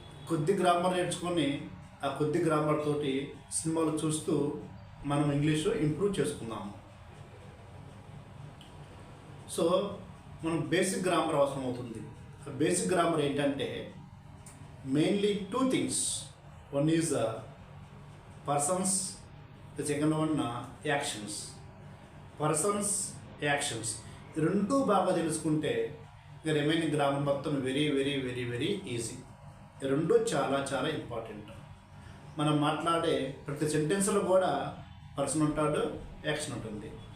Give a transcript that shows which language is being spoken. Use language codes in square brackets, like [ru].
[te] కొద్ది గ్రామర్ నేర్చుకొని ఆ కొద్ది గ్రామర్ తోటి సినిమాలు చూస్తూ మనం ఇంగ్లీషు ఇంప్రూవ్ చేసుకున్నాము. సో మనం బేసిక్ గ్రామర్ అవసరం అవుతుంది. బేసిక్ గ్రామర్ ఏంటంటే [en] mainly two things. One is persons, the second one actions. Persons, actions. [te] రెండు బాగా తెలుసుకుంటే ఇక రిమైనింగ్ గ్రామర్ మొత్తం [en] Very very very very easy. [te] రెండు చాలా చాలా ఇంపార్టెంట్. మనం మాట్లాడే ప్రతి సెంటెన్స్లో కూడా పర్సన్ ఉంటాడు, యాక్షన్ ఉంటుంది.